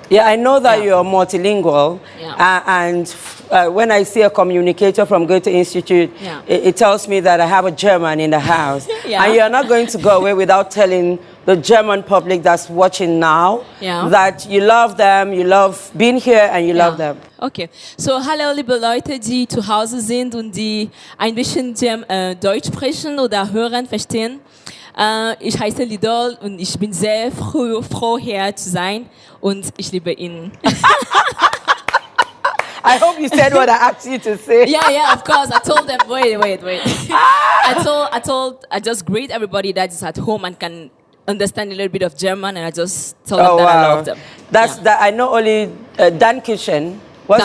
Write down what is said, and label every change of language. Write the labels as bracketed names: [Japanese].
[English] Yeah, I know that you're multilingual. And when I see a communicator from Goethe Institute, it tells me that I have a German in the house. And you're not going to go away without telling the German public that's watching now that you love them, you love being here, and you love them. [German] Okay, so hallo liebe Leute, die zu Hause sind und die ein bisschen Deutsch sprechen oder hören, verstehen. Ich heiße Lydole und ich bin sehr froh, hier zu sein und ich liebe ihn. [English] I hope you said what I asked you to say. Yeah, of course. I told them, wait. I just greet everybody that is at home and can understand a little bit of German, and I just tell them that I love them. That I know only Dankeschön. What's